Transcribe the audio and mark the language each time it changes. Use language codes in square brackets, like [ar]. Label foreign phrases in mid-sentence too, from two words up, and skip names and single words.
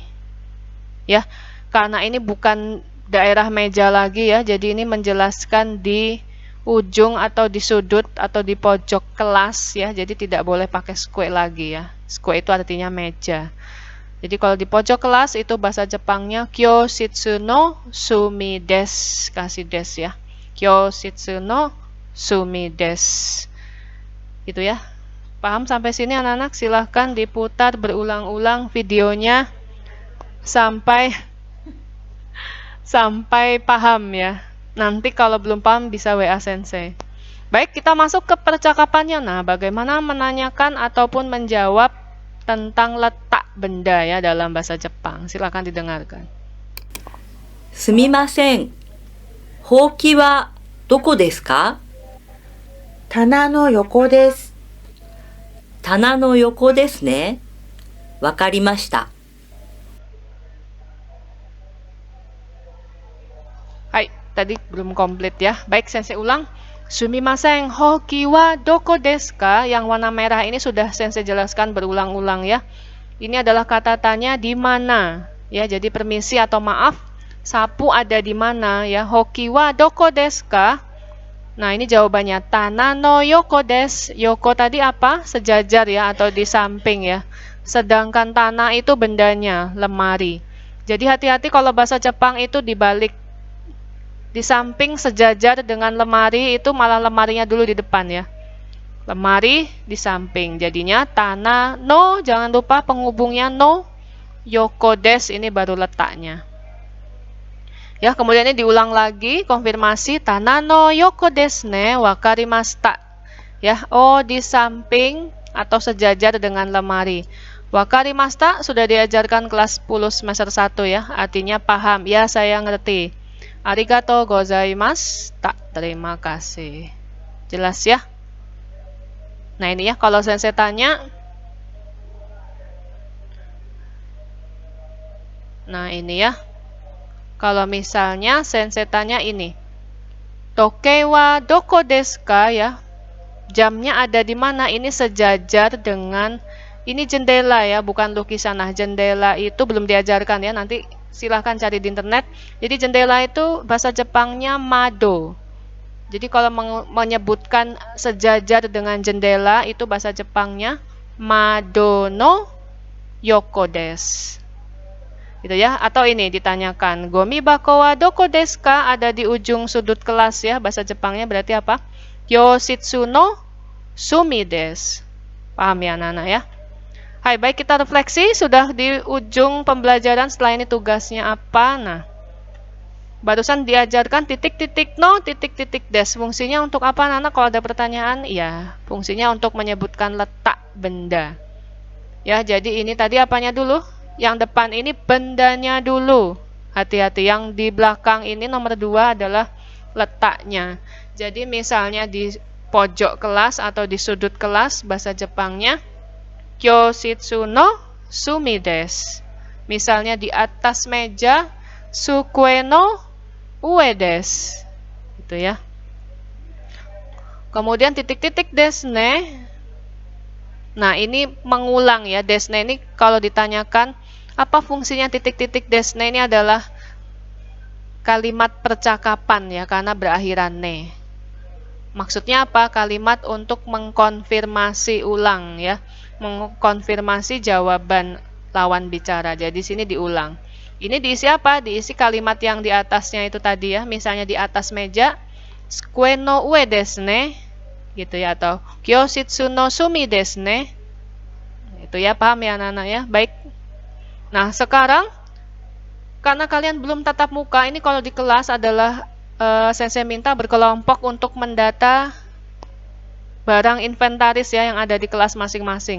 [id] Ya, karena ini bukan daerah meja lagi ya, jadi ini menjelaskan di ujung atau di sudut atau di pojok kelas ya, jadi tidak boleh pakai square lagi ya. Square itu artinya meja. Jadi kalau di pojok kelas itu bahasa Jepangnya [ja] 教室の隅です, [id] kasih des ya. [ja] 教室の隅です. [id] Gitu ya. Paham sampai sini anak-anak? Silahkan diputar berulang-ulang videonya sampai paham ya. Nanti kalau belum paham bisa WA Sensei. Baik, kita masuk ke percakapannya. Nah, bagaimana menanyakan ataupun menjawab tentang letak benda ya dalam bahasa Jepang. Silahkan didengarkan. [ja] すみません。ほうきはどこですか？棚の横です。棚の横ですね。わかりました。 [id] Hai, tadi belum komplit ya. Baik, Sensei ulang. [ja] すみません、ほうきはどこですか? [id] Yang warna merah ini sudah Sensei jelaskan berulang-ulang ya. Ini adalah kata tanya di mana. Ya, jadi permisi atau maaf, sapu ada di mana ya. [ja] ほうきはどこですか? [id] Nah, ini jawabannya [ja] 棚の横です. [id] Yoko tadi apa? Sejajar ya atau di samping ya. Sedangkan tanah itu bendanya, lemari. Jadi hati-hati kalau bahasa Jepang itu dibalik. Di samping sejajar dengan lemari itu malah lemarinya dulu di depan ya. Lemari di samping. Jadinya [ja] 棚の, [id] jangan lupa penghubungnya no. [ja] 横です [id] ini baru letaknya. Ya, kemudian ini diulang lagi, konfirmasi [ja] 棚の横ですね、わかりました. [id] Ya, oh di samping atau sejajar dengan lemari. Wakarimashita sudah diajarkan kelas 10 semester 1 ya, artinya paham. Ya, saya ngerti. [ja] ありがとうございます. [id] Tak, terima kasih. Jelas ya? Nah, ini ya kalau Sensei tanya. Nah, ini ya. Kalau misalnya Sensei tanya ini, [ja] 時計はどこですか [id] ya? Jamnya ada di mana? Ini sejajar dengan ini jendela ya, bukan lukisan. Nah, jendela itu belum diajarkan ya. Nanti silahkan cari di internet. Jadi jendela itu bahasa Jepangnya mado. Jadi kalau menyebutkan sejajar dengan jendela itu bahasa Jepangnya [ja] 窓の横です. [id] Gitu ya, atau ini ditanyakan [ja] ゴミ箱はどこですか? [id] Ada di ujung sudut kelas ya, bahasa Jepangnya berarti apa? [ja] 教室の隅です. [id] Paham ya anak-anak ya? Hai, baik kita refleksi, sudah di ujung pembelajaran. Setelah ini tugasnya apa? Nah, barusan diajarkan titik-titik no, titik-titik desu. Fungsinya untuk apa anak-anak? Kalau ada pertanyaan, ya fungsinya untuk menyebutkan letak benda. Ya, jadi ini tadi apanya dulu? Yang depan ini bendanya dulu. Hati-hati, yang di belakang ini nomor 2 adalah letaknya. Jadi misalnya di pojok kelas atau di sudut kelas, bahasa Jepangnya [ja] 教室の隅です. [id] Misalnya di atas meja, [ja] 机の上です. [id] Gitu ya. Kemudian titik-titik [ja] ですね. [id] Nah, ini mengulang ya. [ja] ですね [id] ini kalau ditanyakan apa fungsinya titik-titik [ja] ですね, [id] ini adalah kalimat percakapan ya, karena berakhiran ne. Maksudnya apa? Kalimat untuk mengkonfirmasi ulang ya. Mengkonfirmasi jawaban lawan bicara. Jadi sini diulang. Ini diisi apa? Diisi kalimat yang di atasnya itu tadi ya. Misalnya di atas meja, [ja] 机の上ですね. [id] Gitu ya, atau [ja] 教室の隅ですね. [id] Itu ya, paham ya anak-anak ya? Baik. Nah, sekarang karena kalian belum tatap muka, ini kalau di kelas adalah Sensei minta berkelompok untuk mendata barang inventaris ya yang ada di kelas masing-masing.